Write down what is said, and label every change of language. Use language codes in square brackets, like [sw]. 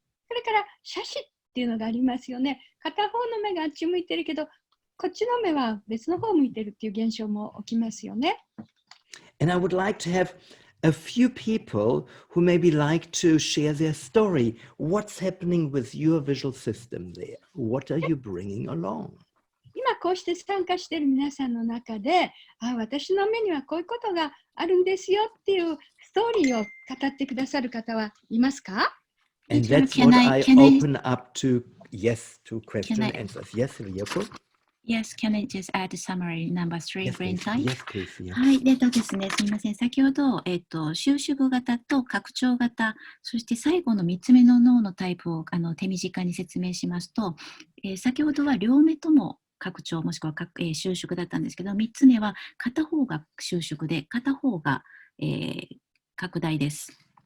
[ja] それから斜視っていうのがありますよね。片方の目があっち向いてるけど、こっちの目は別の方向いてるっていう現象も起きますよね。 [en] And I would like to have a few people who maybe like to share their story. What's happening with your visual system there? What are you bringing along? [ja] 今こうして参加している皆さんの中で、私の目にはこういうことがあるんですよっていうストーリーを語ってくださる方はいますか？ [en] And that's what I open up to, yes, to question and answers. Yes, Rieko? Yes, can I just add summary number 3 brain type? Yes, please. Yes. [ja] はい、ですね、すみません。先ほど、収縮型と拡張型、そして最後の3つ目の脳のタイプを手短に説明しますと、先ほどは両目とも拡張もしくは収縮だったんですけど、3つ目は片方が収縮で、片方が、拡大です。